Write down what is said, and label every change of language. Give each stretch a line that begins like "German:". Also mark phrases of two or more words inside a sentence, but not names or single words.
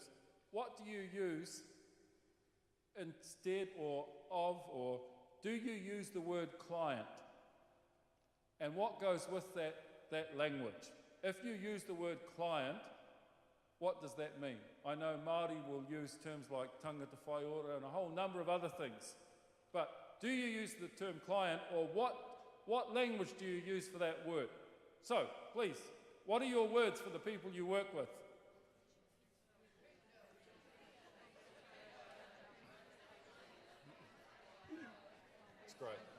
English: What do you use instead or do you use the word client? And what goes with that language? If you use the word client, what does that mean? I know Māori will use terms like
Māori: tangata whai ora
English: and a whole number of other things. But do you use the term client, or what language do you use for that word? So, please, what are your words for the people you work with? It's great.